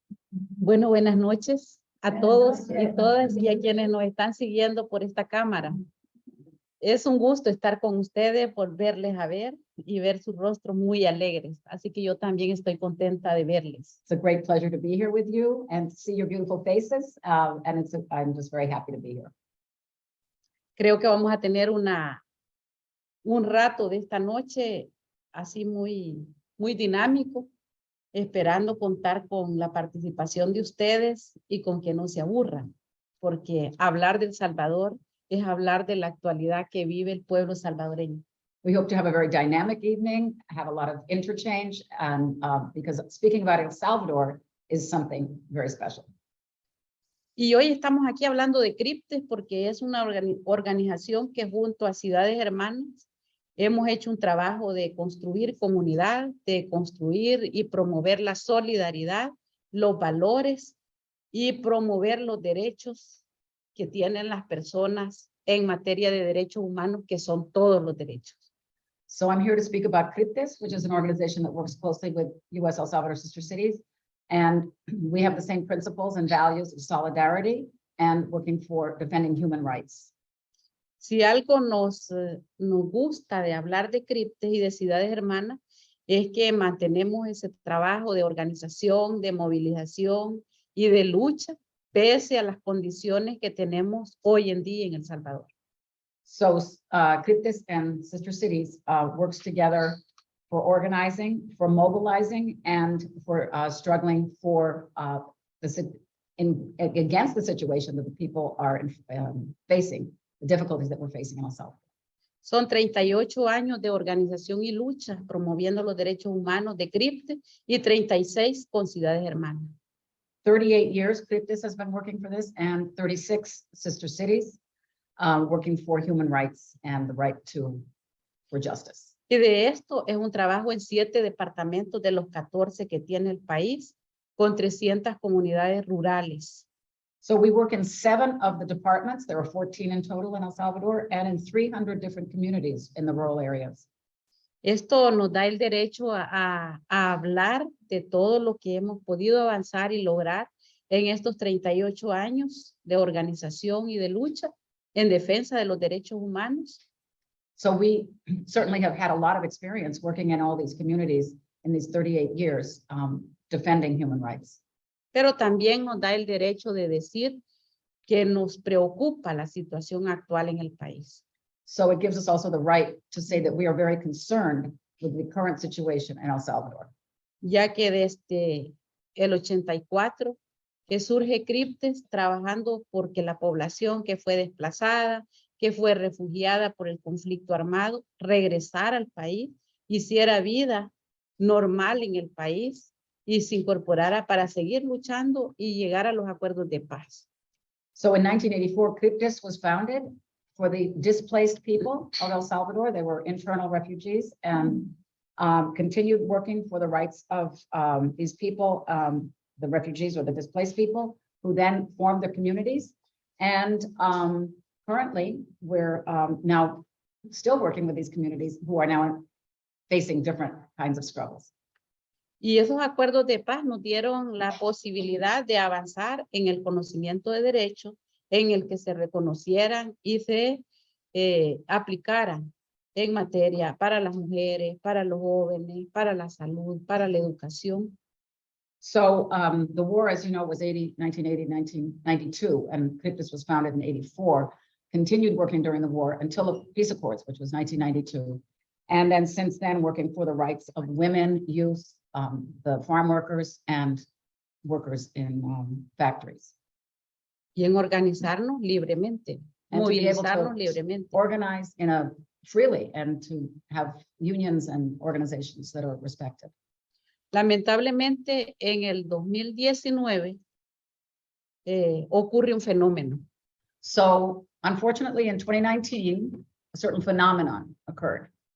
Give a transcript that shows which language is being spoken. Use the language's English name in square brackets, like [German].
[Spanish] Bueno, buenas noches a todos y todas y a quienes nos están siguiendo por esta cámara. Es un gusto estar con ustedes, volverles a ver y ver sus rostros muy alegres. Así que yo también estoy contenta de verles. [English] It's a great pleasure to be here with you and see your beautiful faces. And I'm just very happy to be here. [Spanish] Creo que vamos a tener un rato de esta noche así muy dinámico, esperando contar con la participación de ustedes y con que no se aburran, porque hablar de El Salvador es hablar de la actualidad que vive el pueblo salvadoreño. [English] We hope to have a very dynamic evening, have a lot of interchange, and because speaking about El Salvador is something very special. [Spanish] Y hoy estamos aquí hablando de Cryptes porque es una organización que junto a Ciudades Hermanas hemos hecho un trabajo de construir comunidad, de construir y promover la solidaridad, los valores y promover los derechos que tienen las personas en materia de derechos humanos, que son todos los derechos. [English] So I'm here to speak about Cryptes, which is an organization that works closely with U.S. El Salvador sister cities. And we have the same principles and values of solidarity and working for defending human rights. [Spanish] Si algo nos gusta de hablar de Cryptes y de Ciudades Hermanas, es que mantenemos ese trabajo de organización, de movilización y de lucha, pese a las condiciones que tenemos hoy en día en El Salvador. [English] So Cryptes and sister cities works together for organizing, for mobilizing, and for struggling for against the situation that the people are facing, the difficulties that we're facing in El Salvador. [Spanish] Son 38 años de organización y lucha promoviendo los derechos humanos de Cryptes y 36 con Ciudades Hermanas. [English] 38 years Cryptes has been working for this, and 36 sister cities working for human rights and the right for justice. [Spanish] Y de esto es un trabajo en 7 departamentos de los 14 que tiene el país, con 300 comunidades rurales. [English] So we work in 7 of the departments. There are 14 in total in El Salvador, and in 300 different communities in the rural areas. [Spanish] Esto nos da el derecho a hablar de todo lo que hemos podido avanzar y lograr en estos 38 años de organización y de lucha en defensa de los derechos humanos. [English] So we certainly have had a lot of experience working in all these communities in these 38 years, defending human rights. [Spanish] Pero también nos da el derecho de decir que nos preocupa la situación actual en el país. [English] So it gives us also the right to say that we are very concerned with the current situation in El Salvador. [Spanish] Ya que desde el 84 que surge Cryptes trabajando porque la población que fue desplazada, que fue refugiada por el conflicto armado, regresara al país, hiciera vida normal en el país y se incorporara para seguir luchando y llegar a los acuerdos de paz. [English] So in 1984, Cryptes was founded for the displaced people of El Salvador. They were internal refugees, and continued working for the rights of these people, the refugees or the displaced people, who then formed their communities. And currently, we're now still working with these communities who are now facing different kinds of struggles. [Spanish] Y esos acuerdos de paz nos dieron la posibilidad de avanzar en el conocimiento de derechos, en el que se reconocieran y se aplicaran en materia para las mujeres, para los jóvenes, para la salud, para la educación. [English] So the war, as you know, was 1980, 1992, and CRIPTUS was founded in 84, continued working during the war until the peace accords, which was 1992. And then since then, working for the rights of women, youth, the farm workers and workers in factories. [Spanish] Y en organizarnos libremente, [English] And to be able [Spanish] movilizarnos [English] to [Spanish] libremente. [English] organize in a freely and to have unions and organizations that are respected. [Spanish] Lamentablemente, en el 2019 ocurre un fenómeno. [English] So unfortunately, in 2019, a certain phenomenon occurred.